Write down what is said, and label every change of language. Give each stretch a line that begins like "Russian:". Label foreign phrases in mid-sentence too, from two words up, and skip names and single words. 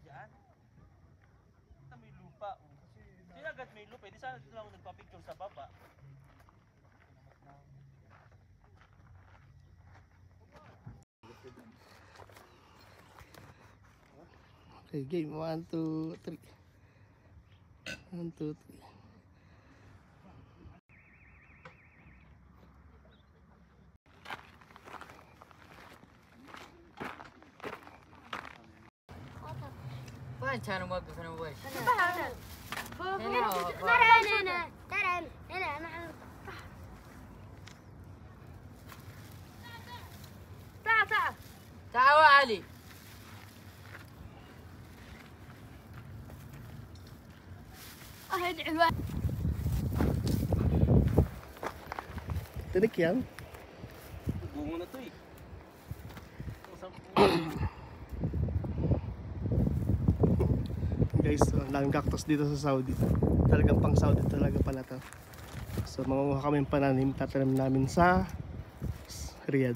Filipino: May lupa oh. Kasi agad may lupa, hindi sana dito ako nagpa-picture sa baba.
English: Okay, game. 1, 2, 3. 1, 2, 3.
Arabic: وين كانوا موقفين اول؟ هنا هنا هنا ترى هنا مع تعال تعال تعالي. ادعي الواحد.
Filipino: Tinik yan. Bunga na to eh. Guys, ang daming cactus dito sa Saudi. Talagang pang Saudi talaga pala to. So mangunguha kami ng pananim, tatanim namin sa Riyadh.